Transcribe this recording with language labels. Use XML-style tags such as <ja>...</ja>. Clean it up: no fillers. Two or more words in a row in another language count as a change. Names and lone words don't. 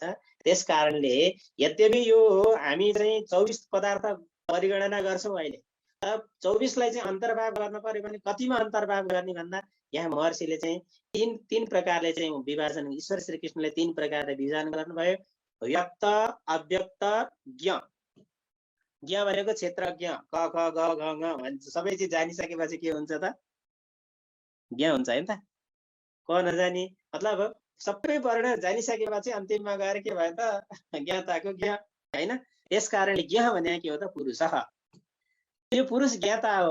<ne>त्यस कारणले यद्यपि यो हामी चाहिँ 24 पदार्थ परिगणना गर्छौँ अहिले, 24 लाई चाहिँ अन्तर्भाव गर्न पर्यो भने कतिमा अन्तर्भाव गर्ने भन्दा यहाँ महर्षिले चाहिँ तीन प्रकारले चाहिँ विभाजन, ईश्वर श्रीकृष्णले 3 प्रकारले विभाजन गर्नुभयो। व्यक्त, अव्यक्त, ज्ञ। ज्ञ भनेको क्षेत्रज्ञ, क ख ग घ ङ भन्छ। सबै चिज जानिसकेपछि के हुन्छ त ज्ञ हुन्छ हैन त। क नजानी मतलब सबै वर्ण जानिसकेपछि अन्तिममा गएर के भयो त ज्ञाताको ज्ञ हैन। त्यस कारणले ज्ञ भने के हो त पुरुष। त्यो पुरुष ज्ञाता हो।</ne>